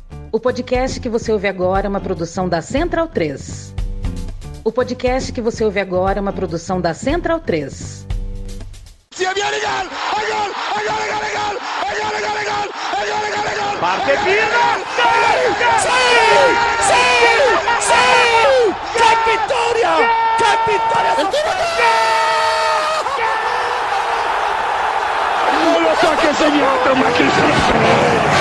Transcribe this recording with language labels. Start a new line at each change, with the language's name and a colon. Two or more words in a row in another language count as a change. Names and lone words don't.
Portuguese: O podcast que você ouve agora é uma produção da Central 3. O podcast que você ouve agora é uma produção da Central 3.
Italian: Parte Pirlo! Sì! Che vittoria! Che vittoria! Non lo so che ha segnato, ma chi se lo frega!